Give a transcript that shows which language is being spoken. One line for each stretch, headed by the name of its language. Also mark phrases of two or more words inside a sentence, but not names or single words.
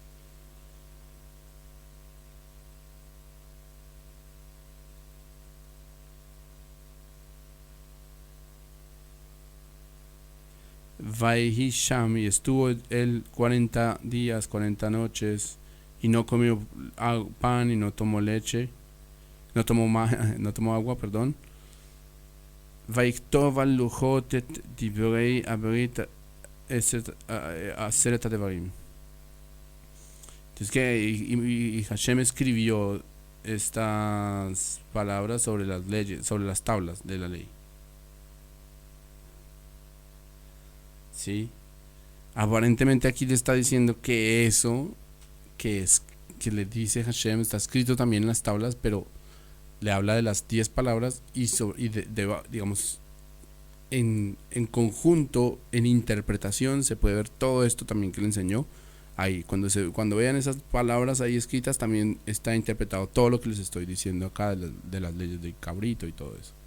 Spanish: Vaihisham, y estuvo él 40 días, 40 noches, y no comió pan y no tomó leche, no tomó agua, perdón.
Hebrew: ויכתב על הלחת את דברי הברית עשרת הדברים.
Spanish: Entonces y Hashem escribió estas palabras sobre las leyes, sobre las tablas de la ley. ¿Sí? Aparentemente aquí le está diciendo que eso que le dice Hashem está escrito también en las tablas, pero le habla de las 10 palabras y digamos en conjunto, en interpretación, se puede ver todo esto también que le enseñó ahí, cuando vean esas palabras ahí escritas, también está interpretado todo lo que les estoy diciendo acá de las leyes del cabrito y todo eso.